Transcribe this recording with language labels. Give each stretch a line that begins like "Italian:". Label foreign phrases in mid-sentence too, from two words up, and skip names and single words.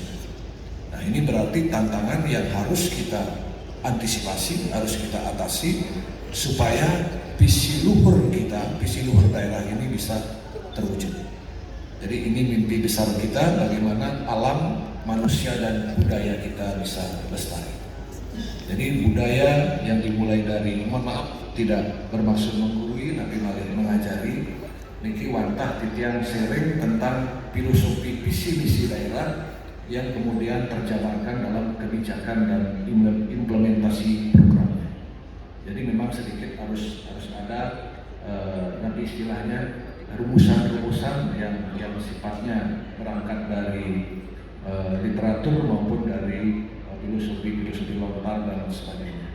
Indonesian: Nah, ini berarti tantangan yang harus kita antisipasi, harus kita atasi supaya visi luhur kita, visi luhur daerah ini bisa terwujud. Jadi ini mimpi besar kita, bagaimana alam, manusia, dan budaya kita bisa lestari. Jadi budaya yang dimulai dari, mohon maaf, tidak bermaksud menggurui, tapi malah mengajari.
Balinese: Niki wantah titiang
Indonesian: sharing tentang filosofi visi misi daerah yang kemudian terjabarkan dalam kebijakan dan implementasi programnya. Jadi memang sedikit harus ada nanti istilahnya rumusan-rumusan yang sifatnya berangkat dari literatur maupun dari filosofi lontar dan sebagainya.